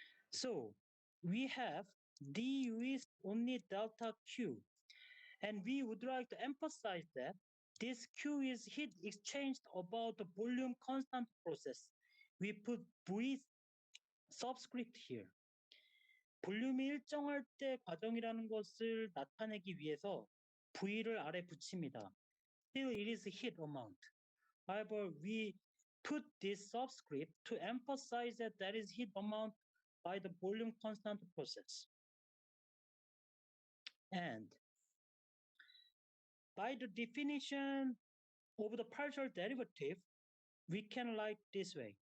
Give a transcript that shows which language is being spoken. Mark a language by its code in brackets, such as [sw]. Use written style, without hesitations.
[en] So we have du is only delta q. And we would like to emphasize that this q is heat exchanged about the volume constant process. We put V subscript here. [ko] 볼륨이 일정할 때 과정이라는 것을 나타내기 위해서 V를 아래 붙입니다. [en] Still it is heat amount. However, we put this subscript to emphasize that that is heat amount by the volume constant process. And by the definition of the partial derivative, we can write this way.